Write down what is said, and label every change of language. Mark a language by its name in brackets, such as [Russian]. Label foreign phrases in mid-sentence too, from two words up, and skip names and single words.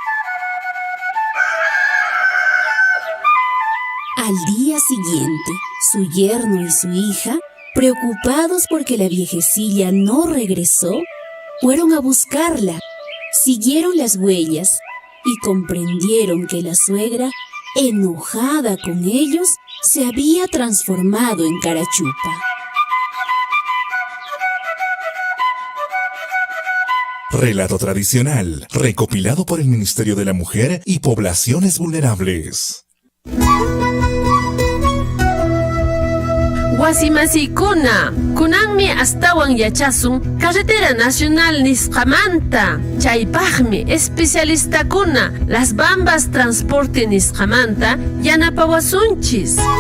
[Spanish] Al día siguiente, su yerno y su hija, preocupados porque la viejecilla no regresó, fueron a buscarla, siguieron las huellas y comprendieron que la suegra, enojada con ellos, se había transformado en carachupa. Relato tradicional, recopilado por el Ministerio de la Mujer y Poblaciones Vulnerables. [Quechua] Wasimasikuna, kunanmi astawan yachasun [Spanish] Carretera Nacional [Quechua] Nisqamanta. Chaypaqmi especialistakuna Las Bambas Transporte Nisqamanta yanapawasunchis.